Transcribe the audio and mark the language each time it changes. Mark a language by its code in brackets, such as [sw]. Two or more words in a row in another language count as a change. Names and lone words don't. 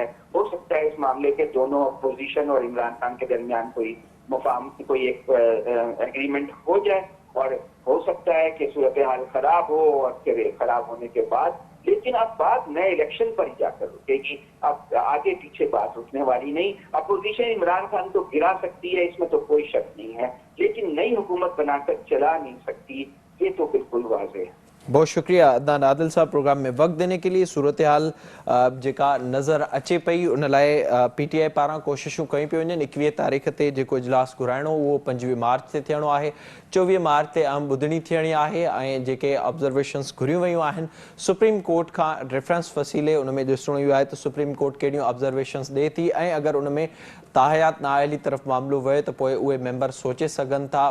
[ur] ہو سکتا ہے اس معاملے کے دونوں اپوزیشن اور عمران خان کے درمیان کوئی مفاہم کوئی ایک ایگریمنٹ ہو جائے, اور ہو سکتا ہے کہ صورتحال خراب ہو اور پھر خراب ہونے کے بعد, لیکن اب بات نئے الیکشن پر ہی جا کر رکے گی. اب آگے پیچھے بات رکنے والی نہیں. اپوزیشن عمران خان کو گرا سکتی ہے, اس میں تو کوئی شک نہیں ہے, لیکن نئی حکومت بنا کر چلا نہیں سکتی, یہ تو بالکل واضح ہے. بہت شکریہ عدنان عادل صاحب پروگرام میں وقت دینے کے لیے. [sd] صورتحال जेका नज़र अचे पई उन लाइ PTI पारां कोशिशूं कयूं पियूं वञनि. 21 तारीख़ ते जेको इजलास घुराइणो उहो 25 मार्च ते थियणो आहे, 24 मार्च ते अहम ॿुधणी थियणी आहे ऐं जेके ऑब्ज़र्वेशन्स घुरियूं वयूं आहिनि सुप्रीम कोर्ट खां रेफरेंस वसीले उन में ॾिसणो इहो आहे त सुप्रीम कोर्ट कहिड़ियूं ऑब्ज़र्वेशन्स ॾिए थी ऐं अगरि उन में ताहयात नाअहली तरफ़ मामिलो वहे त पोइ उहे मेंबर सोचे सघनि था.